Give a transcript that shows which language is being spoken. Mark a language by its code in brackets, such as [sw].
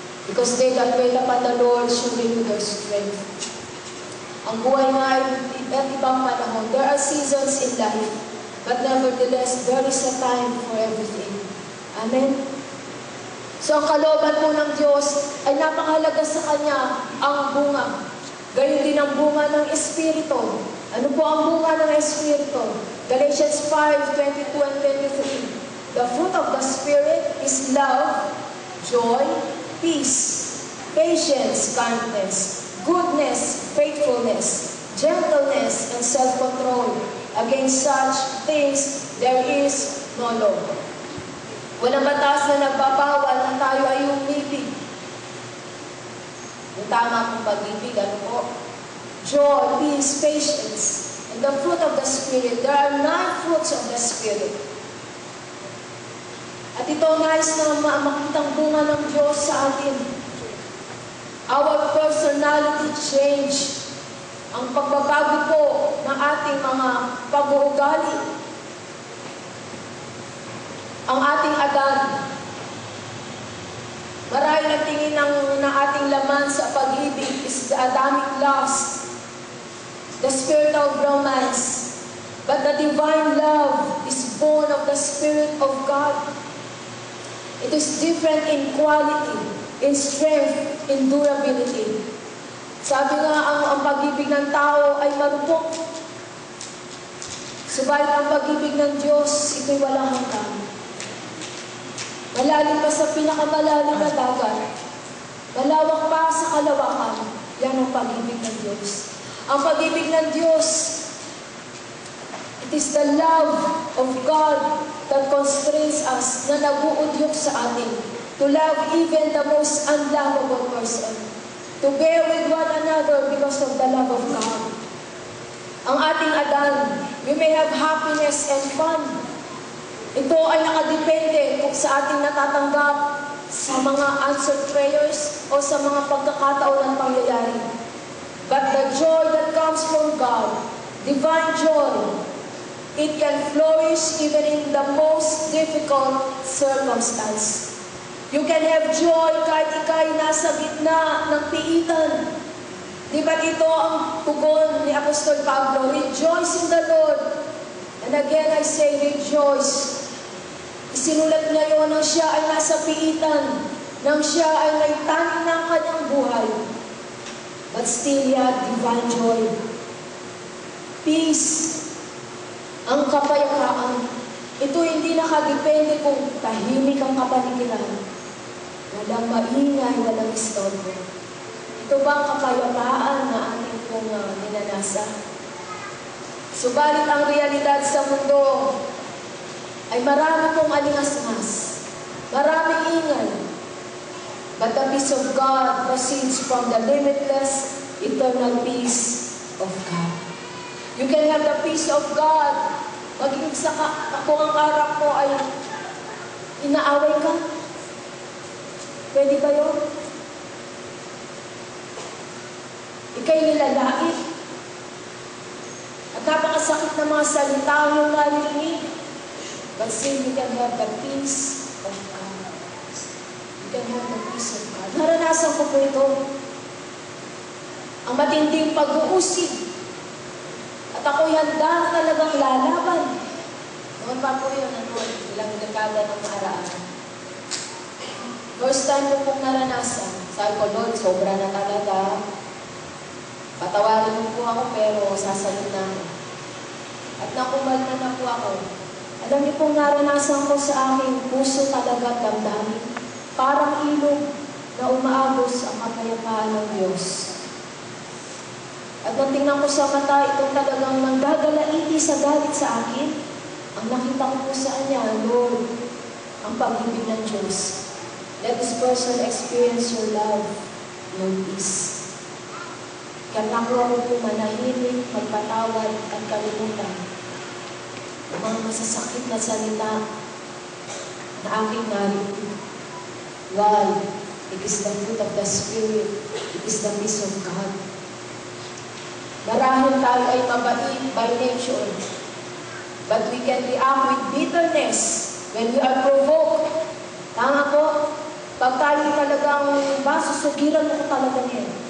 [en] Because they that wait upon the Lord shall renew their strength. [tl] Ang buhay nga ay iba't ibang panahon. [en] There are seasons in life. But nevertheless, there is a time for everything. Amen? [tl] So, ang kalooban po ng Diyos ay napakahalaga sa Kanya ang bunga. Gayon din ang bunga ng Espiritu. Ano po ang bunga ng Espiritu? [en] Galatians 5:22 and 23. The fruit of the Spirit is love, joy, peace, patience, kindness, goodness, faithfulness, gentleness, and self-control. Against such things, there is no law. [tl] Walang batas na nagbabawal na tayo ay umibig. Yung tama kong pag-ibig, ano po? [en] Joy, peace, patience, and the fruit of the Spirit. There are 9 fruits of the Spirit. [tl] At ito nais na makitang bunga ng Diyos sa atin. [en] Our personality change. [tl] Ang pagbabago po ng ating mga pag-uugali. Ang ating Adan. Marahil ang tingin ng ating laman sa pag-ibig [en] is the Adamic lust, the spirit of romance. But the divine love is born of the Spirit of God. It is different in quality, in strength, in durability. [tl] Sabi nga, ang pag-ibig ng tao ay marupok. Subalit ang pag-ibig ng Diyos, ito'y walang hanggan. Malalim pa sa pinakamalalim na dagat. Malawak pa sa kalawakan. Yan ang pag-ibig ng Diyos. Ang pag-ibig ng Diyos, [en] it is the love of God that constrains us, [tl] na nabuudyok sa atin, [en] to love even the most unlovable person. To bear with one another because of the love of God. [tl] Ang ating Adan, [en] we may have happiness and fun. [tl] Ito ay nakadepende kung sa ating natatanggap sa mga [en] answered prayers [tl] o sa mga pagkakataon ng pangyayari. [en] But the joy that comes from God, divine joy, it can flourish even in the most difficult circumstance. You can have joy [tl] kahit ika'y nasa gitna ng piitan. Di ba ito ang tugon ni Apostol Pablo? [en] Rejoice in the Lord. And again I say, rejoice. [tl] Isinulat niya yun nang siya ay nasa piitan, nang siya ay may tanin ng kanyang buhay. [en] But still he had divine joy. Peace. [tl] Ang kapayapaan. Ito hindi nakadepende kung tahimik ang kapaligiran. Walang maingay, walang istorbo. Ito ba ang kapayapaan na ating pong ninanasa? Subalit ang realidad sa mundo ay marami pong alingas-ngas, maraming ingay. [en] But the peace of God proceeds from the limitless, eternal peace of God. You can have the peace of God [tl] maging kung ang harap mo ay inaaway ka. Pwede ba yun? Ika'y nilalait. At napakasakit na mga salita ang iyong narinig. [en] But still, you can have the peace of God. You can have the peace of God. [tl] Naranasan ko po ito. Ang matinding pag-uusig. At ako'y handa talagang lalaban. Noon pa po yun, ilang dekada ng nakaraan. [en] First time [tl] ko pong naranasan. Sabi ko, Lord, sobra na talaga. Patawarin mo po ako, pero sasalit na ako. At nakumalma na po ako. Alam niyo pong naranasan ko sa aking puso talaga damdamin. Parang ilog na umaagos ang kapayapaan ng Diyos. At nang tingnan ko sa mata, itong talagang nanggagalaiti sa galit sa akin, ang nakita ko po sa Kanya, Lord, ang pag-ibig ng Diyos. [en] Let this person experience your love, your peace. [tl] Kaya nakuha ko po manahimik, magpatawad at kalimutan. Ang mga masasakit na salita na aking narinig. [en] Why? It is the fruit of the Spirit. It is the peace of God. [tl] Marahil tayo ay mabait [en] by nature, but we can react with bitterness when we are provoked. [tl] Tama po? Pag tayo talagang susugiran mo talaga niya.